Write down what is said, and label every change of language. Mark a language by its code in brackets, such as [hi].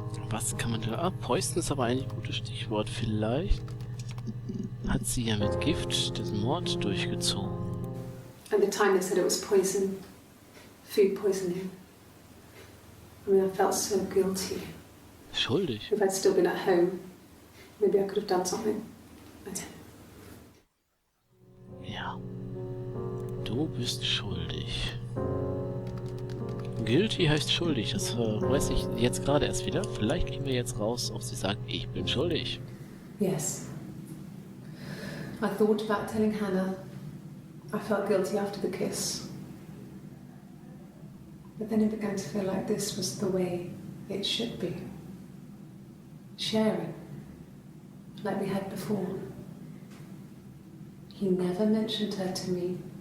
[de] Was kann man da... Poison ist aber eigentlich ein gutes Stichwort. Vielleicht hat sie ja mit Gift den Mord durchgezogen. [en] At the time they said it was poison. Food poisoning. I felt so guilty. [de] Schuldig? [en] If I'd still been at home, maybe I could have done something. I don't know. [de] Ja. Du bist schuldig. Guilty heißt schuldig, das weiß ich jetzt gerade erst wieder. Vielleicht kriegen wir jetzt raus, ob sie sagt, ich bin schuldig. [en] Yes. I thought about telling Hannah. I felt guilty after the kiss. But then it began to feel like this was the way it should be. Sharing, like we had before. He never mentioned her to me.